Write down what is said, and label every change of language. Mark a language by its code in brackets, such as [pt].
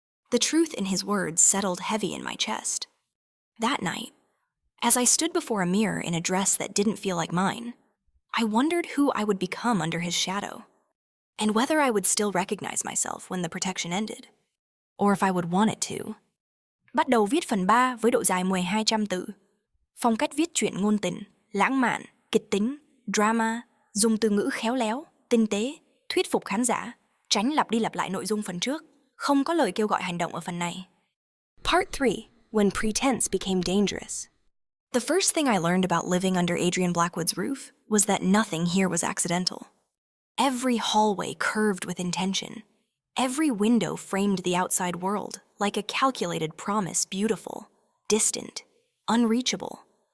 [en] The truth in his words settled heavy in my chest. That night, as I stood before a mirror in a dress that didn't feel like mine, I wondered who I would become under his shadow, and whether I would still recognize myself when the protection ended, or if I would want it to. [vi] Bắt đầu viết phần 3 với độ dài 1200 từ. Phong cách viết truyện ngôn tình, lãng mạn, kịch tính, drama, dùng từ ngữ khéo léo, tinh tế, thuyết phục khán giả, tránh lặp đi lặp lại nội dung phần trước, không có lời kêu gọi hành động ở phần này. [en] Part 3. When pretense became dangerous. The first thing I learned about living under Adrian Blackwood's roof was that nothing here was accidental. Every hallway curved with intention. Every window framed the outside world like a calculated promise, beautiful, distant, unreachable.